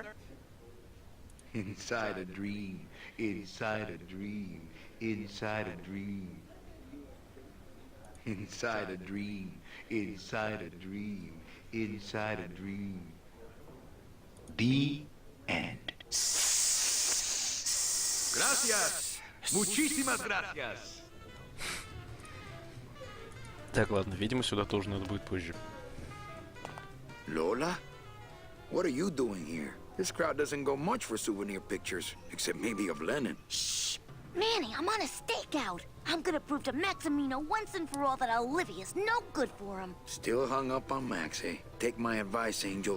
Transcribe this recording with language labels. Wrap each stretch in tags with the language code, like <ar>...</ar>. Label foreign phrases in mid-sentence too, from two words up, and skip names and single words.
<en>Inside a dream, inside a dream, inside a dream. Inside a dream, inside a dream, inside a dream. The end.</en> <es>Gracias. Muchísimas gracias.</es> <ru>Так, ладно, видимо, сюда тоже надо будет позже.</ru> <en>Lola? What are you doing here? This crowd doesn't go much for souvenir pictures, except maybe of Lenin. Shh! Manny, I'm on a stakeout. I'm gonna prove to Maximino once and for all that Olivia's no good for him. Still hung up on Max, eh? Take my advice, Angel.</en>